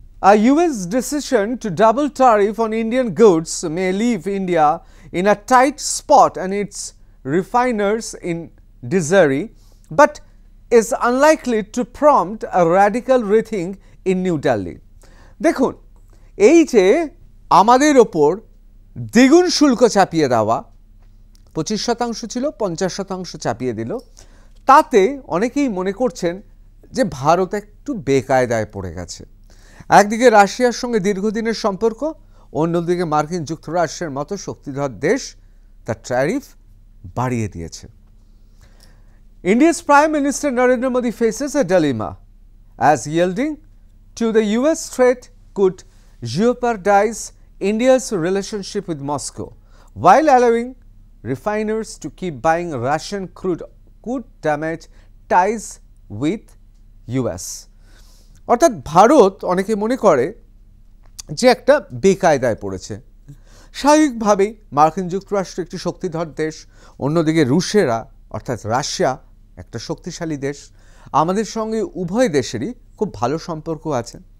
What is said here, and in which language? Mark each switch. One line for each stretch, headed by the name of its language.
English: A US decision to double tariff on Indian goods may leave India in a tight spot and its refiners in misery, but is unlikely to prompt a radical rethink in New Delhi.
Bangla: দেখুন, এই যে আমাদের ওপর দ্বিগুণ শুল্ক চাপিয়ে দেওয়া, 25% ছিল 50% চাপিয়ে দিল, তাতে অনেকেই মনে করছেন যে ভারত একটু বেকায়দায় পড়ে গেছে। একদিকে রাশিয়ার সঙ্গে দীর্ঘদিনের সম্পর্ক, অন্যদিকে মার্কিন যুক্তরাষ্ট্রের মতো শক্তিধর দেশ তার ট্যারিফ বাড়িয়ে দিয়েছে।
English: India's Prime Minister Narendra Modi faces a dilemma, as yielding to the US threat could jeopardize India's relationship with Moscow, while allowing refiners to keep buying Russian crude could damage ties with US.
Bangla: অর্থাৎ ভারত অনেকে মনে করে যে একটা বেকায়দায় পড়েছে। স্বাভাবিকভাবেই মার্কিন যুক্তরাষ্ট্র একটি শক্তিধর দেশ, অন্যদিকে রুশেরা অর্থাৎ রাশিয়া একটা শক্তিশালী দেশ। আমাদের সঙ্গে উভয় দেশেরই খুব ভালো সম্পর্ক আছে।